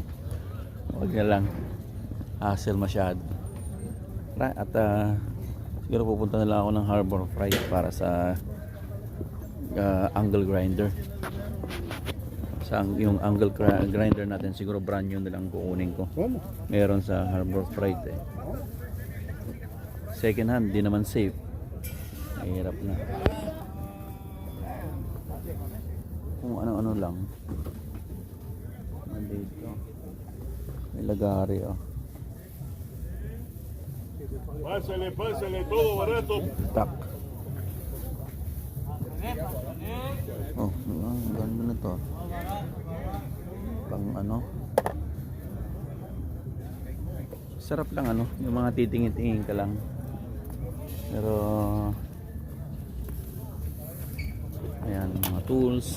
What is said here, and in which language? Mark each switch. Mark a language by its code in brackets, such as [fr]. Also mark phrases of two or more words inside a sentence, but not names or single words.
[tl] Huwag na lang. Hassle masyado. At siguro pupunta na lang ako ng Harbor Freight para sa [en] angle grinder. [tl] Yung [en] angle grinder [tl] natin siguro [en] brand new [tl] na lang kukunin ko. Meron sa Harbor Freight eh. [en] Second hand, [tl] di naman safe. Mahirap na. Kung ano-ano lang. Nandito. May lagari oh. [es] Pásale, pásale, todo barato. [tl] Tak. Oh, ang ganda na to. pang ano. Sarap lang ano, yung mga titingin-tingin ka lang. Pero ayan, mga tools.